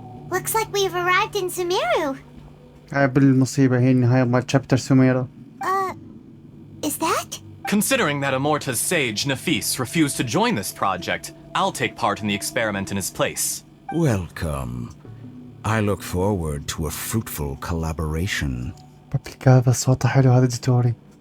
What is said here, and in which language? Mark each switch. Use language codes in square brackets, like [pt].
[en] Looks like we've arrived in Sumeru. [ar] هاي بالمصيبة هي النهاية مال شابتر سوميرا. [en] Is that? Considering that Amorta's sage, Nafis, refused to join this project, I'll take part in the experiment in his place. Welcome. I look forward to a fruitful collaboration. [ar] هذا صوته حلو هذا ديتوري.